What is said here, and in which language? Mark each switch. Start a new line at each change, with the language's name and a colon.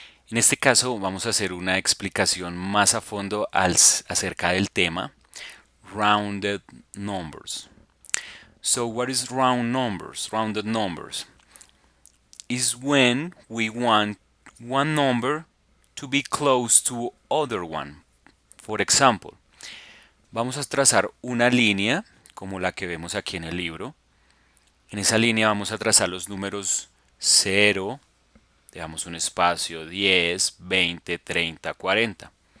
Spanish: En este caso vamos a hacer una explicación más a fondo acerca del tema rounded numbers.
English: So what is round numbers? Rounded numbers is when we want one number to be close to other one. For example,
Spanish: vamos a trazar una línea como la que vemos aquí en el libro. En esa línea vamos a trazar los números 0, dejamos un espacio 10, 20, 30, 40.